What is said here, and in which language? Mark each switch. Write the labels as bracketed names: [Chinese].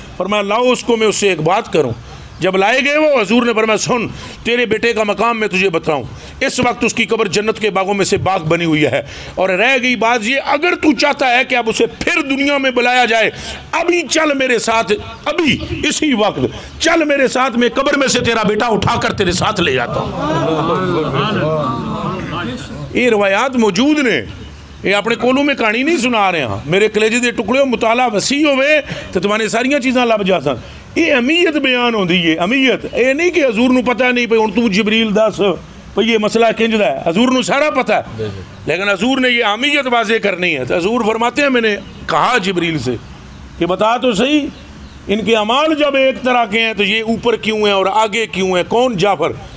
[Urdu] فرمایا لاؤ اس کو میں اس سے ایک بات کروں. جب لائے گئے وہ حضور نے فرمایا سن تیرے بیٹے کا مقام میں تجھے بتاؤں، اس وقت اس کی قبر جنت کے باغوں میں سے باغ بنی ہوئی ہے، اور رہ گئی بات یہ اگر تو چاہتا ہے کہ اب اسے پھر دنیا میں بلایا جائے ابھی چل میرے ساتھ، ابھی اسی وقت چل میرے ساتھ، میں قبر میں سے تیرا بیٹا اٹھا کر تیرے ساتھ لے جاتا ہوں. یہ روایات موجود نے، یہ اپنے کولوں میں کہانی نہیں سنا رہے ہیں. [Punjabi] میرے کلیجے دے ٹکڑے مطالعہ وسیع ہوئے تو تمہارے ساریاں چیزاں لب جا سن. [Urdu] یہ اہمیت بیان ہوندی ہے، اہمیت. یہ نہیں کہ [Punjabi] حضور نو پتہ نہیں پہ ہن تو جبریل دس پہ یہ مسئلہ کنجدا ہے، [Urdu] حضور نو سارا پتہ ہے، لیکن حضور نے یہ اہمیت واضح کرنی ہے. تو حضور فرماتے ہیں میں نے کہا جبریل سے کہ بتا تو صحیح ان کے اعمال جب ایک طرح کے ہیں تو یہ اوپر کیوں ہیں اور آگے کیوں ہیں؟ کون؟ جعفر.